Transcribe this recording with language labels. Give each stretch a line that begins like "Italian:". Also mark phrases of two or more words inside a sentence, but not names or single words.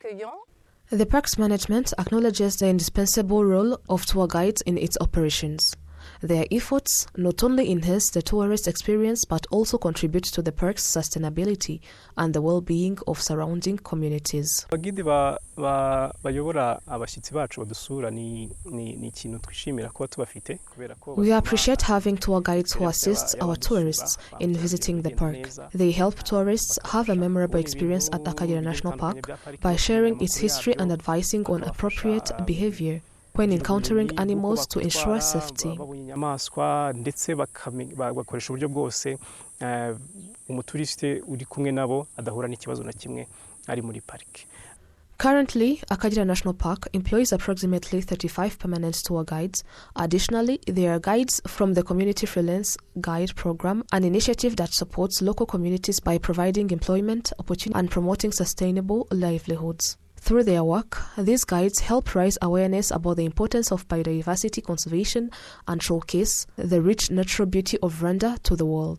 English: The park's management acknowledges the indispensable role of tour guides in its operations. Their efforts not only enhance the tourist experience but also contribute to the park's sustainability and the well-being of surrounding communities.
Kinyarwanda: Abagide bayobora abashyitsi bacu badusura ni ikintu twishimira kuba tubafite.
English: We appreciate having tour guides who assist our tourists in visiting the park. They help tourists have a memorable experience at Akagera National Park by sharing its history and advising on appropriate behavior when encountering animals to ensure safety.
Kinyarwanda: Ndetse bakoresha uburyo bwose umuturiste uri kumwe nabo adahura n'ikibazo na kimwe ari muri parike.
English: Currently, Akagera National Park employs approximately 35 permanent tour guides. Additionally, there are guides from the Community Freelance Guide Program, an initiative that supports local communities by providing employment opportunities and promoting sustainable livelihoods. Through their work, these guides help raise awareness about the importance of biodiversity conservation and showcase the rich natural beauty of Rwanda to the world.